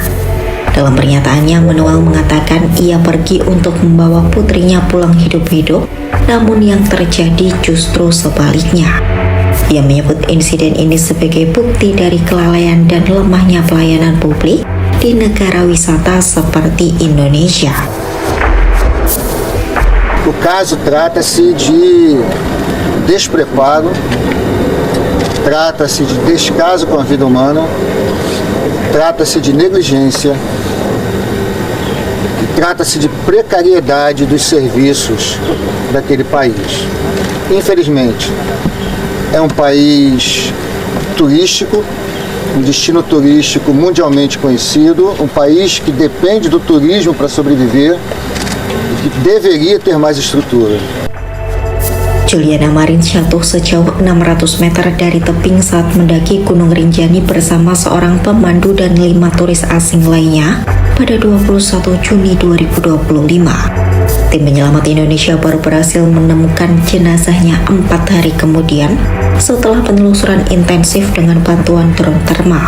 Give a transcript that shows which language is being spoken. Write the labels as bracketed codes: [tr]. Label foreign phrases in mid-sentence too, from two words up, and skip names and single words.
[id] Dalam pernyataannya, Manuel mengatakan ia pergi untuk membawa putrinya pulang hidup-hidup, namun yang terjadi justru sebaliknya. Ia menyebut insiden ini sebagai bukti dari kelalaian dan lemahnya pelayanan publik di negara wisata seperti Indonesia. [pt] O caso trata-se de despreparo, trata-se de descaso com a vida humana, trata-se de negligência, trata-se de precariedade dos serviços daquele país. Infelizmente, é um país turístico, um destino turístico mundialmente conhecido, um país que depende do turismo para sobreviver e que deveria ter mais estrutura. [id] Juliana Marins jatuh sejauh 600 meter dari tebing saat mendaki Gunung Rinjani bersama seorang pemandu dan 5 turis asing lainnya pada 21 Juni 2025. Tim penyelamat Indonesia baru berhasil menemukan jenazahnya 4 hari kemudian setelah penelusuran intensif dengan bantuan drone thermal.